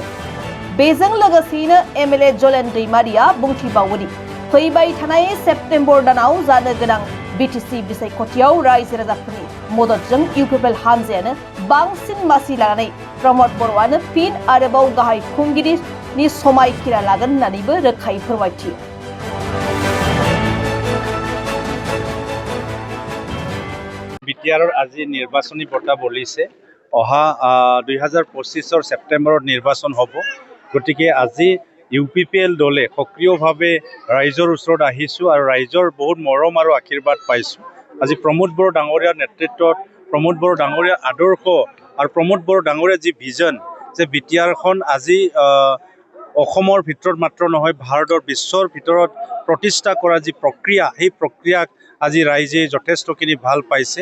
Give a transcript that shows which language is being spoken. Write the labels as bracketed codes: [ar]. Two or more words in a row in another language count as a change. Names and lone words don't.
[brx] बेजों लोगोसेयैनो एमएलए जलेन दैमारिया बुंथिबावोदि फैबाय थानाय सेप्तेम्बर दानाव जानो गोनां बिटिसि बिसायख'थियाव रायजो राजाफोरनि मददजों इउपिपिएल हानजायानो बांसिन मासि लानानै रमद बर'आनो फिन आरोबाव गाहाय खुंगिरिनि समायखिरा लागोन होननानैबो रोखायै फोरमायथियो। [as] बिटिआৰৰ আজি নিৰ্বাচনী বঁটা বলিছে। অহা 2025 সেপ্টেম্বৰত নিৰ্বাচন হ'ব। গতিকে আজি ইউপিপিএল দলে সক্ৰিয়ভাৱে ৰাইজৰ ওচৰত আহিছোঁ আৰু ৰাইজৰ বহুত মৰম আৰু আশীৰ্বাদ পাইছোঁ। আজি প্ৰমোদ বড়ো ডাঙৰীয়াৰ নেতৃত্বত প্ৰমোদ বড়ো ডাঙৰীয়াৰ আদৰ্শ আৰু প্ৰমোদ বড়ো ডাঙৰীয়াৰ যি ভিজন যে বিটিআৰখন আজি অসমৰ ভিতৰত মাত্ৰ নহয় ভাৰতৰ বিশ্বৰ ভিতৰত প্ৰতিষ্ঠা কৰা যি প্ৰক্ৰিয়া সেই প্ৰক্ৰিয়াক আজি ৰাইজে যথেষ্টখিনি ভাল পাইছে।